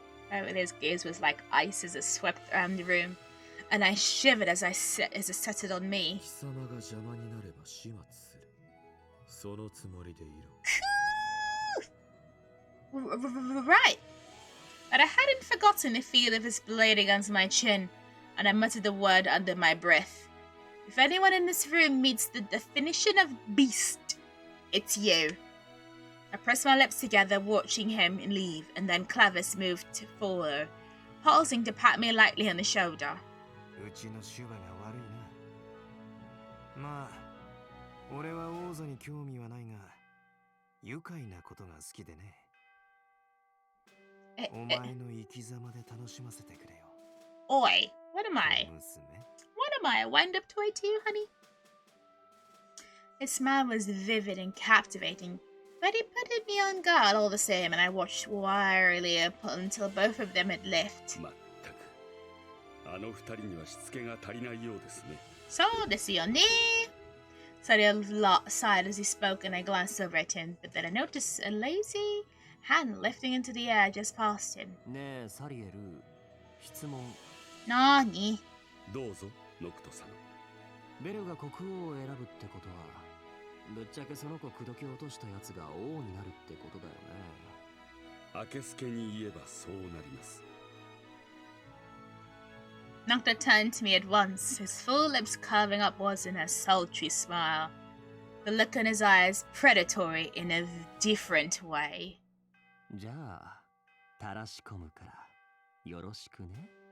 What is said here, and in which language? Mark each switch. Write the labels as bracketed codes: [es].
[en] His gaze was like ice as it swept around the room, and I shivered as it settled on me. [ja] 貴様が邪魔になれば始末する。そのつもりでいろ。 [en] Right. But I hadn't forgotten the feel of his blade against my chin, and I muttered the word under my breath. If anyone in this room meets the definition of beast, it's you. I pressed my lips together, watching him leave, and then Clavis moved to follow, pausing to pat me lightly on the shoulder. [ja] うちのシュバが悪いな。まあ、俺は王座に興味はないが、愉快なことが好きでね。お前の生き様で楽しませてくれよ。 [en] Oi, what am I? [ja] 娘。 [en] What am I, a wind-up toy to you, honey? His smile was vivid and captivating, but he put me on guard all the same, and I watched warily until both of them had left. [ja] まったく、あの二人にはしつけが足りないようですね。そうですよね. [en] Sariel sighed as he spoke, and I glanced over at him, but then I noticed a lazy hand lifting into the air just past him. [ja] ねえ、サリエル、質問。なーに? どうぞ、ノクト様。ベルが国王を選ぶってことは、ぶっちゃけその子口説き落としたやつが王になるってことだよね。あけすけに言えばそうなります。 [en] Nocta turned to me at once, his full lips curving upwards in a sultry smile. The look in his eyes predatory in a different way. [ja] じゃあ、たらし込むから、よろしくね。